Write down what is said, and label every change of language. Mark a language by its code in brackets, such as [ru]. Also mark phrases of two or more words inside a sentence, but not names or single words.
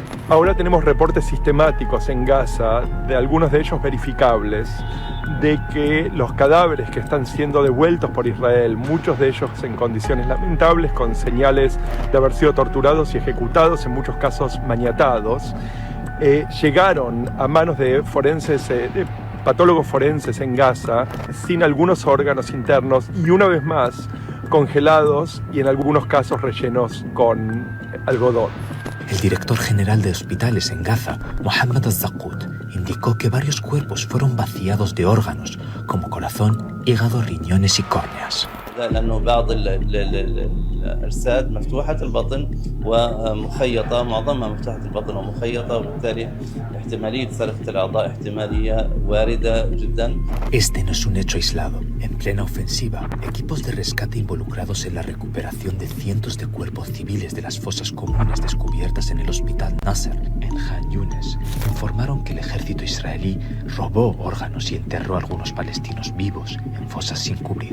[es] Ahora tenemos reportes sistemáticos en Gaza, de algunos de ellos verificables, de que los cadáveres que están siendo devueltos por Israel, muchos de ellos en condiciones lamentables, con señales de haber sido torturados y ejecutados, en muchos casos maniatados, llegaron a manos de forenses, patólogos forenses en Gaza, sin algunos órganos internos y una vez más congelados y en algunos casos rellenos con algodón. El director general de hospitales en Gaza, Mohammed al-Zaqut, indicó que varios cuerpos fueron vaciados de órganos como corazón, hígado, riñones y córneas. [ar] لأنه بعض الأجساد مفتوحة البطن ومخيطة، معظمها مفتوحة البطن ومخيطة، وبالتالي احتمالية سرقة الأعضاء احتمالية واردة جدا. [es] Este no es un hecho aislado. En plena ofensiva, equipos de rescate involucrados en la recuperación de cientos de cuerpos civiles de las fosas comunes descubiertas en el hospital Nasser, en Khan Yunis, informaron que el ejército israelí robó órganos y enterró a algunos palestinos vivos en fosas sin cubrir.